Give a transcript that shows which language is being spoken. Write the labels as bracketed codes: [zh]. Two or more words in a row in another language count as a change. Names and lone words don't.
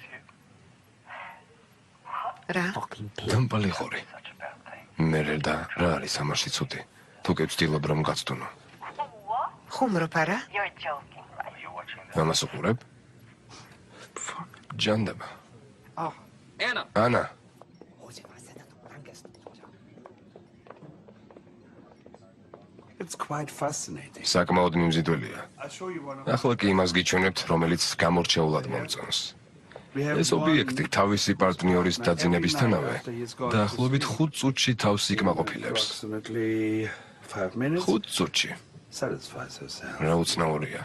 [ka] რა? დამბალი ხორი. მერე და რა არის ამაში ცუდი? თუ კი ვცდილობ რომ გაცთუნო. ხუმრობ არა? ამას უყურებ? ჯანდება. Anna. ანა. [en] It's quite fascinating. [ka] საკმაოდ მიმზიდველია. ახლა კი იმას გიჩვენებთ, რომელიც გამორჩეულად მომწონს. ეს ობიექტი თავისი პარტნიორის დაძინებისთანავე დაახლოებით 5 წუთში თავს იკმაყოფილებს. 5 წუთში. რა უცნაურია.